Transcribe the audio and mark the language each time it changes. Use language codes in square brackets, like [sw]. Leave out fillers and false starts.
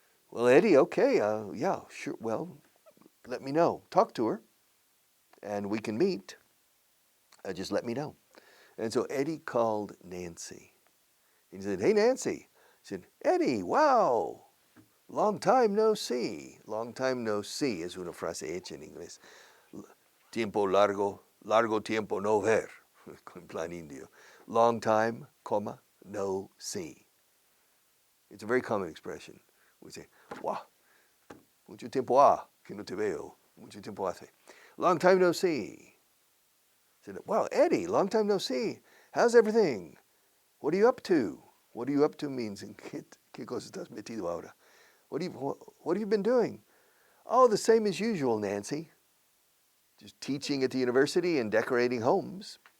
[en] Well, Eddie, okay, yeah, sure. Well, let me know. Talk to her, and we can meet. Just let me know. And so Eddie called Nancy. He said, hey, Nancy. He said, Eddie, wow, long time no see. Long time no see [es] es una frase hecha en inglés. Tiempo largo, largo tiempo no ver, en plan indio. [en] Long time, comma, no see. It's a very common expression. We say, wow, [es] mucho tiempo que no te veo. Mucho tiempo hace. [en] Long time no see. I said, wow, Eddie, long time no see. How's everything? What are you up to? What are you up to means, [es] ¿en qué cosa estás metido ahora? [en] What have you been doing? Oh, the same as usual, Nancy. Just teaching at the university and decorating homes.